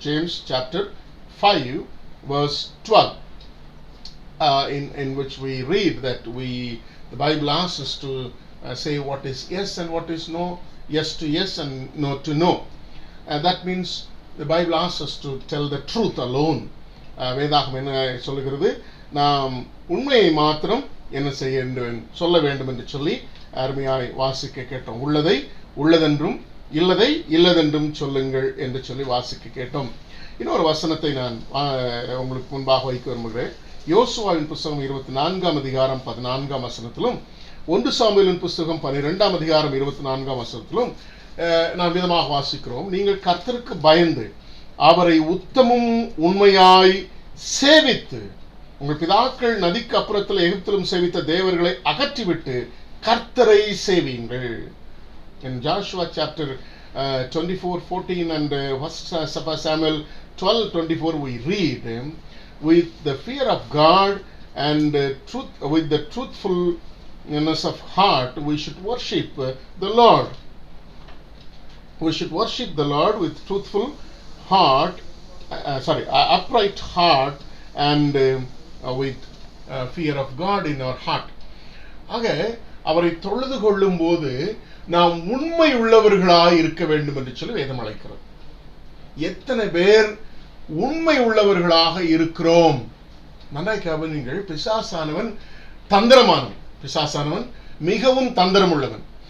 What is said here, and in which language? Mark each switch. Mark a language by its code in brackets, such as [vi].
[en] James chapter 5 verse 12, in which we read that the Bible asks us to say what is yes and what is no, yes to yes and no to no. That means the Bible asks us to tell the truth alone. [ta] வேதாகம் என்ன சொல்லுகிறது? நாம் உண்மையை மாத்திரம் என்ன சொல்ல வேண்டும் என்று சொல்லி அருமையாய் வாசிக்க கேட்டோம். உள்ளதை உள்ளதென்றும் இல்லதை இல்லதென்றும் சொல்லுங்கள் என்று சொல்லி வாசிக்க கேட்டோம். இன்னொரு வசனத்தை நான் உங்களுக்கு முன்பாக வைக்க விரும்புகிறேன். யோசுவாவின் புஸ்தகம் 24ஆம் அதிகாரம் 14ஆம் வசனத்திலும் 1 சாமுவேலின் புஸ்தகம் 12ஆம் அதிகாரம் 24ஆம் வசனத்திலும் நாம் விதமாக வாசிக்கிறோம். நீங்கள் கர்த்தருக்கு பயந்து அவரை உத்தமும் உண்மையாய் சேவித்து உங்கள் பிதாக்கள் நதிக்கு அப்புறத்தில் எகிப்திலும் சேவித்த தேவர்களை அகற்றிவிட்டு கர்த்தரை சேவியுங்கள். [en] In Joshua chapter 24:14 and 1 Samuel 12:24 we read, with the fear of God and with the truthfulness of heart we should worship the Lord. We should worship the Lord with truthful heart, upright heart and with fear of God in our heart. [ta] ஆக அவரை தொழுது கொள்ளும் போது நாம் உண்மை உள்ளவர்களாய் இருக்க வேண்டும் என்று சொல்லி வேதம் அழைக்கிறது. எத்தனை பேர் உண்மை உள்ளவர்களாக இருக்கிறோம்? நன்றாய் கவனியுங்கள். பிசாசானவன் தந்திரமானவன். பிசாசானவன் மிகவும் தந்திரம் உள்ளவன்.